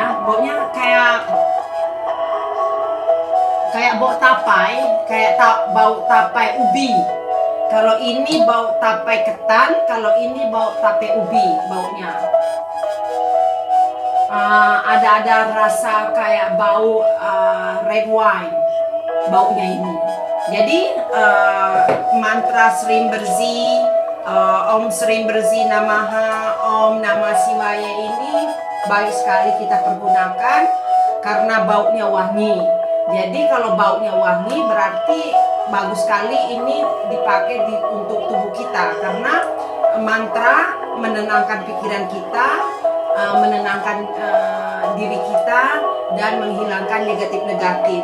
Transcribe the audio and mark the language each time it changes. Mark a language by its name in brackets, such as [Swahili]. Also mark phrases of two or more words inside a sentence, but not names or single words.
[Indonesian] Baunya kayak bau tapai, bau tapai ubi. Kalau ini bau tapai ketan, kalau ini bau tapai ubi baunya. Ada rasa kayak bau [English] red wine [Indonesian] baunya ini. Jadi mantra Sri Berzi, [Sanskrit] Om Sri Berzi Namaha, Om Namah Shivaya [Indonesian] ini baik sekali kita pergunakan karena baunya wangi. Jadi kalau baunya wangi berarti bagus sekali ini dipakai untuk tubuh kita, karena mantra menenangkan pikiran kita, menenangkan diri kita, dan menghilangkan negatif-negatif.